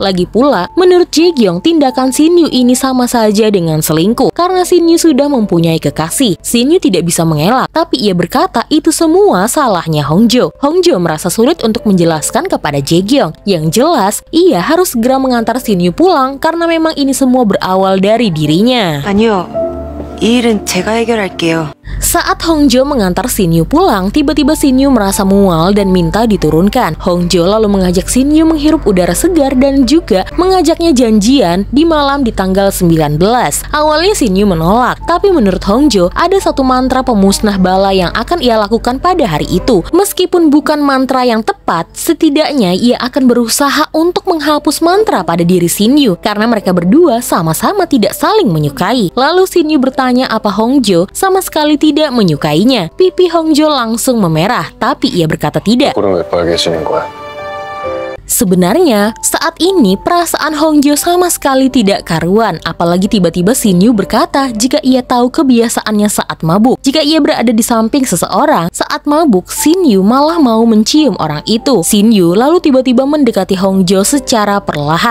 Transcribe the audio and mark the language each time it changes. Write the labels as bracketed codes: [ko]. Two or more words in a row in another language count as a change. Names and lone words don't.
[id] Lagi pula, menurut Jaegyeong, tindakan Shin Yu ini sama saja dengan selingkuh karena Shin Yu sudah mempunyai kekasih. Shin Yu tidak bisa mengelak, tapi ia berkata itu semua salahnya Hongjo. Hongjo merasa sulit untuk menjelaskan kepada Jaegyeong. Yang jelas, ia harus segera mengantar Shin Yu pulang karena memang ini semua berawal dari dirinya. [ko] 아니요. 이 일은 제가 해결할게요. [id] Saat Hongjo mengantar Shin Yu pulang, tiba-tiba Shin Yu merasa mual dan minta diturunkan. Hongjo lalu mengajak Shin Yu menghirup udara segar dan juga mengajaknya janjian di malam di tanggal 19. Awalnya Shin Yu menolak, tapi menurut Hongjo ada satu mantra pemusnah bala yang akan ia lakukan pada hari itu. Meskipun bukan mantra yang tepat, setidaknya ia akan berusaha untuk menghapus mantra pada diri Shin Yu karena mereka berdua sama-sama tidak saling menyukai. Lalu Shin Yu bertanya apa Hongjo sama sekali tidak menyukainya. Pipi Hongjo langsung memerah, tapi ia berkata tidak. [ko] 그럼 왜 빨개지는 거야? [id] Sebenarnya, saat ini perasaan Hongjo sama sekali tidak karuan, apalagi tiba-tiba Shin Yu berkata jika ia tahu kebiasaannya saat mabuk. Jika ia berada di samping seseorang saat mabuk, Shin Yu malah mau mencium orang itu. Shin Yu lalu tiba-tiba mendekati Hongjo secara perlahan.